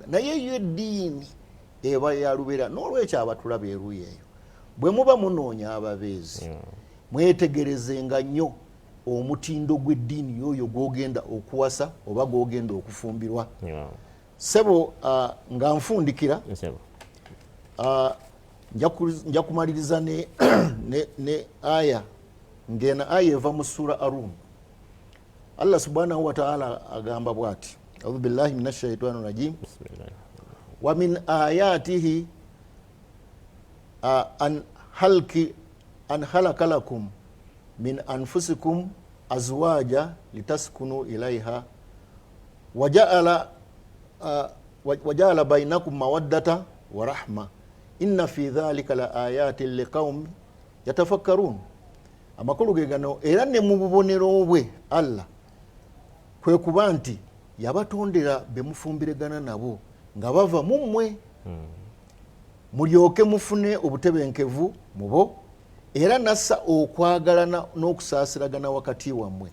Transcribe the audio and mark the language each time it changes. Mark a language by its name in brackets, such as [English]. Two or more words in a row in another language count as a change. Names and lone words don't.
[Ganda] Naye yo eddiini eba yalubeera. N'olwekyo abatulaba eruuyi eyo bwe muba munoonya ababeezi mwetegerezenga nnyo omutindo gw'eddiini yoyo gwogenda okuwasa oba gwogenda okufumbirwa. Sebo nga nfundikira nja kumaliriza ne aya ngena aya eva mu sura Arum. Allah [Arabic] سبحانه وتعالى [Ganda] agamba bwati, [Arabic] أعوذ بالله من الشيطان الرجيم ومن آياته أن خلق لكم من أنفسكم أزواجا لتسكنوا إليها وجعل بينكم مودة ورحمة إن في ذلك لآيات لقوم يتفكرون. [Ganda] Amakulu ge gano, era ne mu bubonero bwe Allah kwe kuba nti yabatondera be mufumbiregana nabo nga bava mu mmwe mulyoke mufune obutebenkevu mu bo, era nassa okwagalana n'okusaasiragana wakati wammwe.